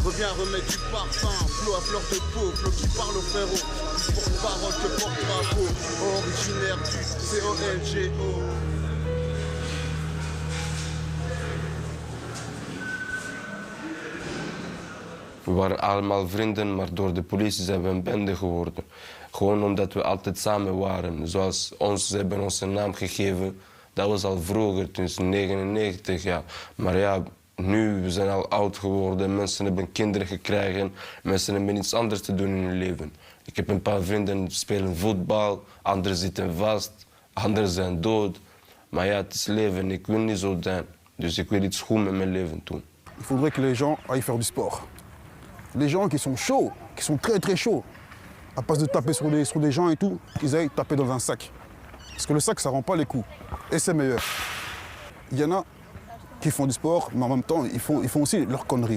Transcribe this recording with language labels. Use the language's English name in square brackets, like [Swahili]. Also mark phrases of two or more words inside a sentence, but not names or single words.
[French] reviens remettre du parfum, flot à fleur de peau, flot qui parle au frérot, plus porte-parole que porte-drapeau, originaire du COLGO. [Dutch] We waren allemaal vrienden, maar door de politie zijn we een bende geworden. Gewoon omdat we altijd samen waren. Zoals ze hebben onze naam gegeven. Dat was al vroeger, toen 1999, ja. Maar ja, nu, we zijn al oud geworden. Mensen hebben kinderen gekregen. Mensen hebben iets anders te doen in hun leven. Ik heb een paar vrienden die spelen voetbal. Anderen zitten vast. Anderen zijn dood. Maar ja, het is leven. Ik wil niet zo zijn. Dus ik wil iets goed met mijn leven doen. [French] Il faudrait que les gens aillent faire du sport. Les gens qui sont chauds, qui sont très très chauds, à place de taper sur des gens et tout, qu'ils aillent taper dans un sac. Parce que le sac, ça rend pas les coups. Et c'est meilleur. Il y en a qui font du sport, mais en même temps, ils font aussi leurs conneries.